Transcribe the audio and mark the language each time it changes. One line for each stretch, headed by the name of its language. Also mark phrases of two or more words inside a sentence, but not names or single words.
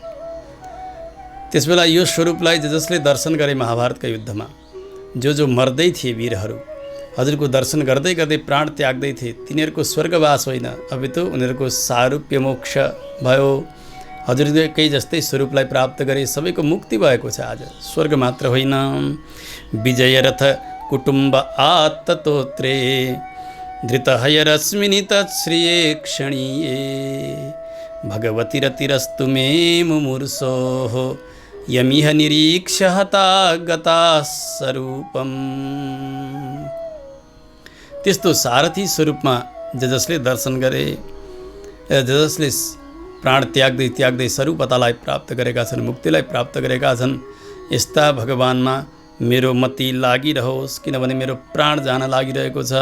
Nepali: त्यसबेला यो स्वरूपलाई जसले दर्शन गरे महाभारतका युद्धमा, जो मर्दै थिए वीरहरू, हजुरको दर्शन गर्दै गर्दै प्राण त्याग्दै थिए, तिनीहरूको स्वर्गवास होइन, अपितु उनीहरूको सारूप्य मोक्ष भयो। हजुरकै जस्तै स्वरूपलाई प्राप्त गरे, सबैको मुक्ति भएको छ। आज स्वर्ग मात्र होइन,
Sanskrit: विजयरथ कुटुम्ब आत्ततोत्रे धृतहयरश्मिनि तत्श्रिये क्षणीये भगवती रतिरस्तु मे मुमूर्षोः यमिह निरीक्ष्य हता गता स्वरूपम्।
Nepali: त्यस्तो सारथी स्वरूपमा जसले दर्शन गरे, जसले प्राण त्याग्दै त्याग्दै स्वरूपतालाई प्राप्त गरेका छन्, मुक्तिलाई प्राप्त गरेका छन्, यस्ता भगवानमा मेरो मति लागिरहोस्, किनभने मेरो प्राण जान लागिरहेको छ।